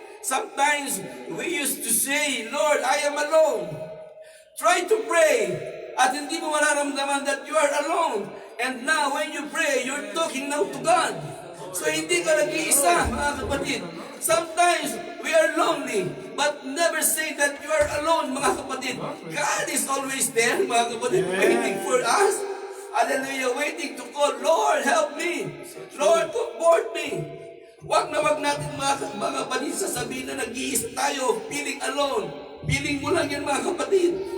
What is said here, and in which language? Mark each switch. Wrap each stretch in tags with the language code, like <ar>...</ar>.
<en>Sometimes we used to say, Lord, I am alone. Try to pray.</en> <tl>At hindi mo mararamdaman</tl> <en>that you are alone. And now when you pray, you're talking now to God.</en> <tl>So hindi ka nag-iisa, mga kapatid.</tl> <en>Sometimes we are lonely, but never say that you are alone,</en> <tl>mga kapatid.</tl> <en>God is always there,</en> <tl>mga kapatid,</tl> <en>waiting for us. Hallelujah, waiting to call, Lord, help me. Lord, comfort me.</en> <tl>Wag natin, mga kapatid, sasabihin na nag-iisa tayo,</tl> <en>feeling alone.</en> <tl>Feeling mo lang yan, mga kapatid.</tl>